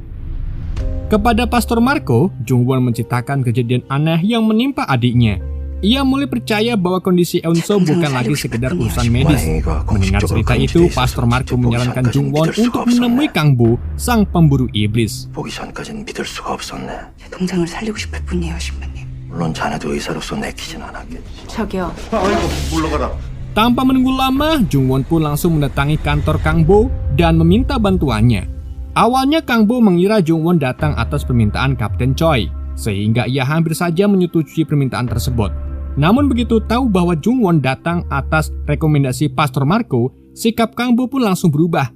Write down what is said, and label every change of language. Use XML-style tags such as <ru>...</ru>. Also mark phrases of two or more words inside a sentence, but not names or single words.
<id>Kepada Pastor Marco, Jung Won menceritakan kejadian aneh yang menimpa adiknya. Ia mulai percaya bahwa kondisi Eun-soo bukan lagi sekedar urusan medis. Mendengar cerita itu, Pastor Marco menyarankan Jung Won untuk menemui Kang Bo, sang pemburu iblis.</id> <ko>보기 전까지는 믿을 수가 없었네. 제 동생을 살리고 싶을 뿐이에요, 신부님. 물론 자네도 의사로서 내키진 않았겠지. 저기요. 아이고 물러가라.</ko> <id>Tanpa menunggu lama, Jung Won pun langsung mendatangi kantor Kang Bo dan meminta bantuannya. Awalnya Kang Bo mengira Jung Won datang atas permintaan Kapten Choi, sehingga ia hampir saja menyetujui permintaan tersebut. Namun begitu tahu bahwa Jung Won datang atas rekomendasi Pastor Marco, sikap Kang Bo pun langsung berubah.</id>